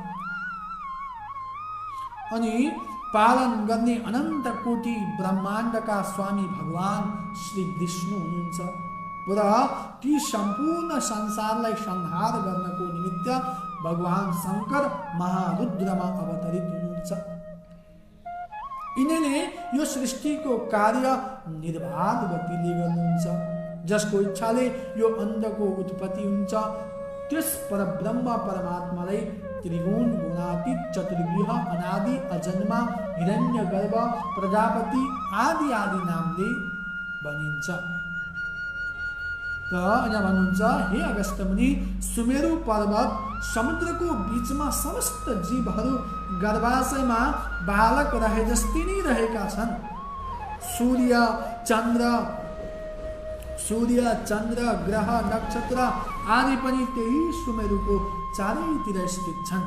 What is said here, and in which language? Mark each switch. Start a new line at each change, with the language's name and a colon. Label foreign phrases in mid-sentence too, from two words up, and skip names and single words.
Nepali: अनि पालन गर्ने अनन्त कोटि ब्रह्माण्डका स्वामी भगवान श्री विष्णु हुनुहुन्छ र ती सम्पूर्ण संसारलाई संहार गर्नको निमित्त भगवान शङ्कर महारुद्रमा अवतरित हुनुहुन्छ। यिनीले यो सृष्टिको कार्य निर्बाध गतिले गर्नुहुन्छ। जसको इच्छाले यो अण्डको उत्पत्ति हुन्छ त्यस परब्रह्म परमात्मालाई त्रिगुण, गुणातीत, चतुर्व्यूह, अनादि, अजन्मा, हिरण्यगर्भ, प्रजापति आदि नामले भनिन्छ। त यहाँ भन्नुहुन्छ, हे अगस्त्य मुनि, सुमेरु पर्वत समुद्रको बीचमा समस्त जीवहरू गर्भाशयमा बालक रहे जस्तै नै रहेका छन्। सूर्य चन्द्र ग्रह नक्षत्र आदि पनि त्यही सुमेरुको चारैतिर स्थित छन्।